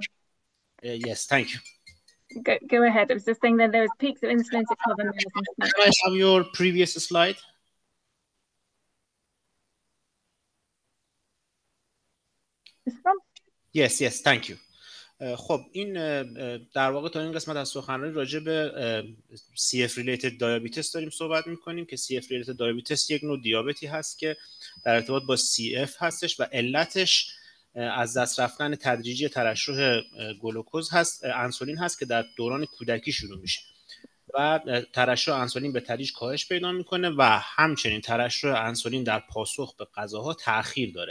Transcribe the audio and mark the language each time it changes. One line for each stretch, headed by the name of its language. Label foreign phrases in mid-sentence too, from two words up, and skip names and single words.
English: Yes, thank you. Go ahead. I was just saying that there was peaks of insulin to cover meals and snacks. Can I have your previous slide? This one? Yes, thank you.
Persian: خب این در واقع تا این قسمت از سخنرانی راجع به
English: CF related diabetes
Persian: داریم صحبت میکنیم که
English: CF related diabetes
Persian: یک نوع دیابتی هست که در ارتباط با CF هستش و علتش از دست رفتن تدریجی ترشح گلوکوز هست، انسولین هست که در دوران کودکی شروع میشه و ترشح انسولین به تدریج کاهش پیدا میکنه و همچنین ترشح انسولین در پاسخ به غذاها تأخیر داره.